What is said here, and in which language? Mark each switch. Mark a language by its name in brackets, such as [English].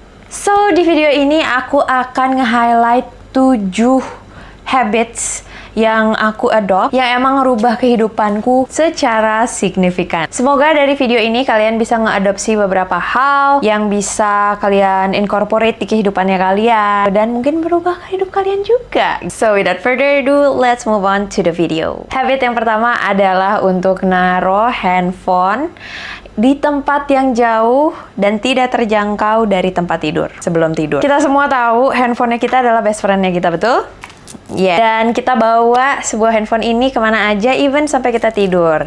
[Indonesian] So, di video ini aku akan nge-highlight 7 habits yang aku adopt yang emang ngerubah kehidupanku secara signifikan. Semoga dari video ini kalian bisa ngeadopsi beberapa hal yang bisa kalian incorporate di kehidupannya kalian dan mungkin berubah hidup kalian juga. [English] So without further ado, let's move on to the video. [Indonesian] Habit yang pertama adalah untuk naruh handphone di tempat yang jauh dan tidak terjangkau dari tempat tidur sebelum tidur. Kita semua tahu handphonenya kita adalah best friend-nya kita, betul? Yeah. Dan kita bawa sebuah handphone ini kemana aja, even sampai kita tidur.